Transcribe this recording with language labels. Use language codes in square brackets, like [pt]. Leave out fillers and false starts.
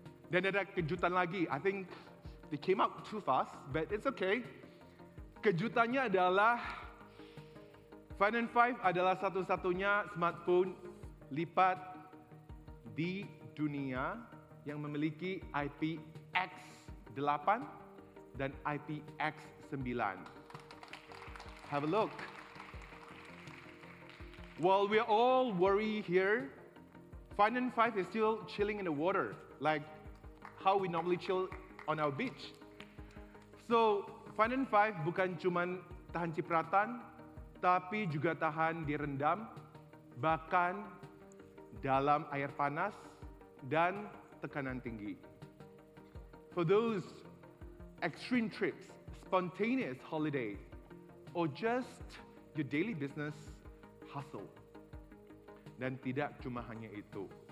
[id] Dan ada kejutan lagi, [en] I think they came out too fast, but it's okay. [id] Kejutannya adalah Find and 5 adalah satu-satunya smartphone lipat di dunia yang memiliki IPX8 dan IPX9. [en] Have a look. While we're all worried here, Find and 5 is still chilling in the water, like how we normally chill on our beach. [id] So, Find and 5 bukan cuman tahan cipratan, tapi juga tahan direndam, bahkan dalam air panas dan tekanan tinggi. [en] For those extreme trips, spontaneous holiday, or just your daily business hustle. [id] Dan tidak cuma hanya itu.